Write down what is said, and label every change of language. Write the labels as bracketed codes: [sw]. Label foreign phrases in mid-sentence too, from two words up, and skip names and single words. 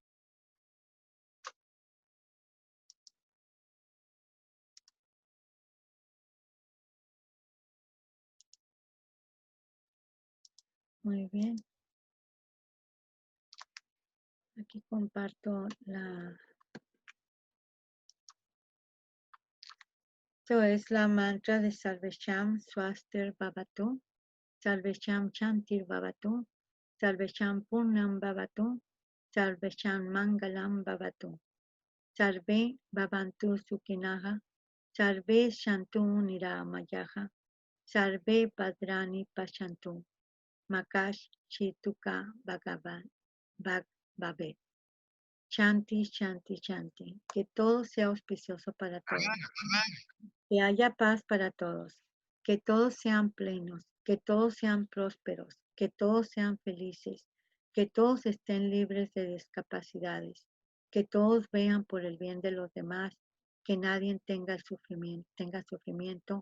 [es] Muy bien. Aquí comparto esto es la mantra de Sarvesham [sa] Swastir Bhavatu, Sarvesham Chantir Bhavatu, Sarvesham Purnam Bhavatu, Sarvesham Mangalam Bhavatu, Sarve Bhavantu Sukhinaha, Sarve Shantu Niramayaha, Sarve Padrani Pashantu, Makash Chituka Bhagavan Bhagavad. Chanti, chanti, chanti. [es] Que todo sea auspicioso para todos. Que haya paz para todos. Que todos sean plenos. Que todos sean prósperos. Que todos sean felices. Que todos estén libres de discapacidades. Que todos vean por el bien de los demás. Que nadie tenga sufrimiento.